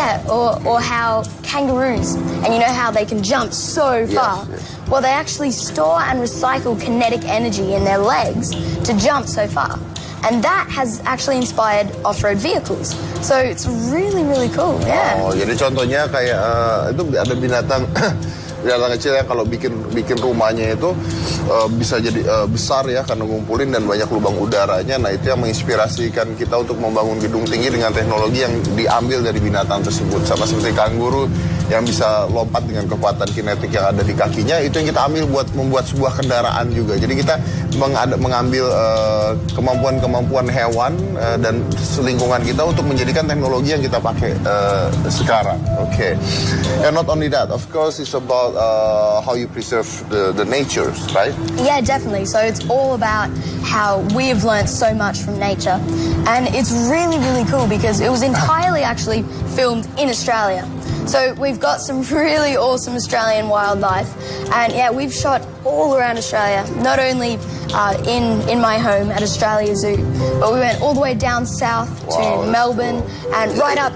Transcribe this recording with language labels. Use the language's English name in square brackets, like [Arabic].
[English] Or how kangaroos, and you know how they can jump so far? Yes. Well, they actually store and recycle kinetic energy in their legs to jump so far. And that has actually inspired off-road vehicles. So it's really, really cool, yeah. [Indonesian] Oh, jadi contohnya kayak itu ada binatang kecil yang kalau bikin rumahnya itu bisa jadi besar ya karena ngumpulin dan banyak lubang udaranya. Nah, itu yang menginspirasikan kita untuk membangun gedung tinggi dengan teknologi yang diambil dari binatang tersebut. Sama seperti kanguru yang bisa lompat dengan kekuatan kinetik yang ada di kakinya, itu yang kita ambil buat membuat sebuah kendaraan juga. Jadi kita mengambil kemampuan-kemampuan hewan dan lingkungan kita untuk menjadikan teknologi yang kita pakai sekarang. [English] Okay. And not only that, of course, it's about how you preserve the nature, right? Yeah, definitely. So it's all about how we have learned so much from nature. And it's really, really cool because it was entirely actually filmed in Australia. So we've got some really awesome Australian wildlife, and yeah, we've shot all around Australia, not only in my home at Australia Zoo, but we went all the way down south to Melbourne and right up.